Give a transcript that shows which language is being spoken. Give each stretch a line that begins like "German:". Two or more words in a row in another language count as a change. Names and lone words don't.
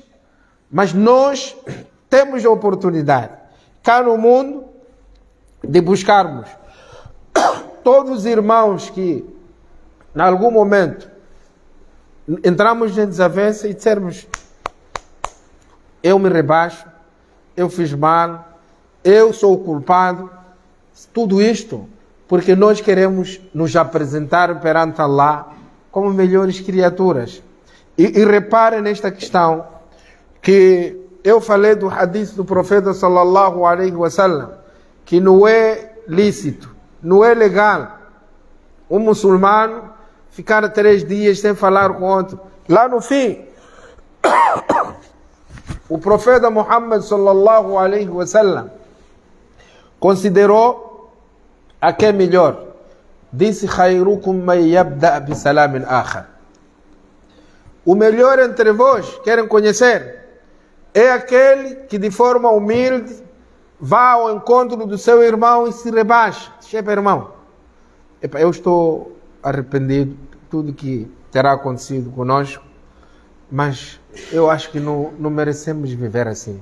Portuguese: Mas nós temos a oportunidade, cá no mundo, de buscarmos todos os irmãos que, em algum momento, entramos em desavença e dissermos: eu me rebaixo, eu fiz mal, eu sou o culpado. Tudo isto porque nós queremos nos apresentar perante Allah como melhores criaturas. E reparem nesta questão que eu falei do hadith do profeta
Arabic: صلى الله عليه وسلم,
Portuguese: que não é lícito, não é legal um muçulmano ficar 3 dias sem falar com outro. Lá no fim, o profeta Muhammad
Arabic: صلى الله عليه وسلم
Portuguese: considerou a que é melhor. Disse:
Arabic: خيركم من يبدأ ب سلام آخر.
Portuguese: O melhor entre vós, querem conhecer, é aquele que de forma humilde vá ao encontro do seu irmão e se rebaixa. Chefe, irmão, eu estou arrependido de tudo que terá acontecido conosco, mas eu acho que não merecemos viver assim.